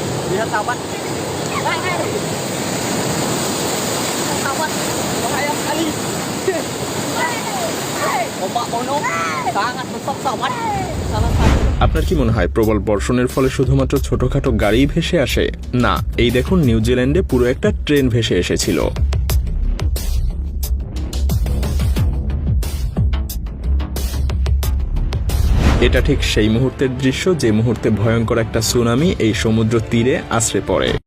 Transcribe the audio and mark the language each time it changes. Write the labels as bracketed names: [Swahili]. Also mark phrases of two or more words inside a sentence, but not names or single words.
[Indonesian] Lihat sahabat. Sahabat. Bahaya sekali. Ombak mono sangat besar sahabat. Salah satu. [Bangla] আপনার কি মনে হয় প্রবল বর্ষণের ফলে শুধুমাত্র ছোটখাটো গাড়ি ভেসে আসে? না, এই দেখুন নিউজিল্যান্ডে পুরো একটা ট্রেন ভেসে এসেছিল। এটা ঠিক সেই মুহূর্তের দৃশ্য যে মুহূর্তে ভয়ঙ্কর একটা সুনামি এই সমুদ্র তীরে আছড়ে পড়ে।